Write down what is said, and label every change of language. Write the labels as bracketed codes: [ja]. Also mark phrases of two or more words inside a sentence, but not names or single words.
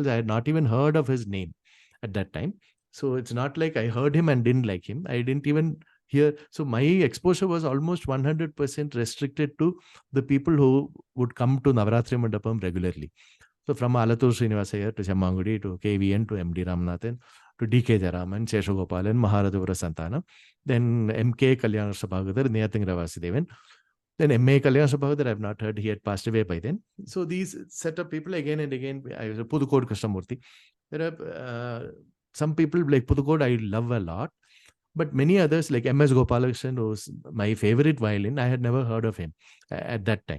[en] I had not even heard of his name at that time. So it's not like I heard him and didn't like him. I didn't even hear. So my exposure was almost 100% restricted to the people who would come to Navaratri Mandapam regularly. So from Alatur Srinivasaya to Chammangudi to KVN to MD Ramanathan to DK Jaraman, Sheshagopalan, Maharadhavara Santana, then MK Kalyan Sabhagadar, Neyathing Ravasidevan. Then M.A. Kalyan Sabhagadar, I've not heard, he had passed away by then. So these set of people again and again, I was a Pudukode Krishnamurthy. There are some people like Pudukode I love a lot, but many others like M.S. Gopalakrishnan, who's my favorite violin, I had never heard of him at that time.